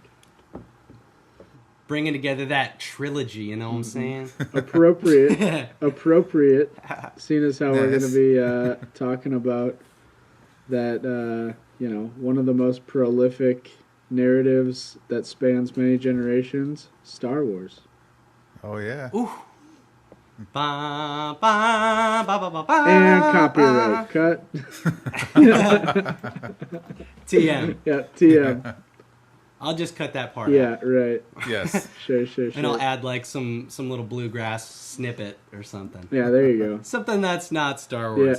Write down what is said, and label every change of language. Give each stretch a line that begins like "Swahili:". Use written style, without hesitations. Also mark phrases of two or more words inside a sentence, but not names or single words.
English: Bringing together that trilogy, you know what I'm saying? Appropriate, seeing as how we're going to be talking about that, one of the most prolific narratives that spans many generations, Star Wars. Oh, yeah. Ooh. Ba, ba, ba, ba, ba, ba, and copyright. Cut. TM. Yeah, TM. I'll just cut that part Yeah, out. right. Yes. Sure. And I'll add like some little bluegrass snippet or something. Yeah, there you go. Something that's not Star Wars.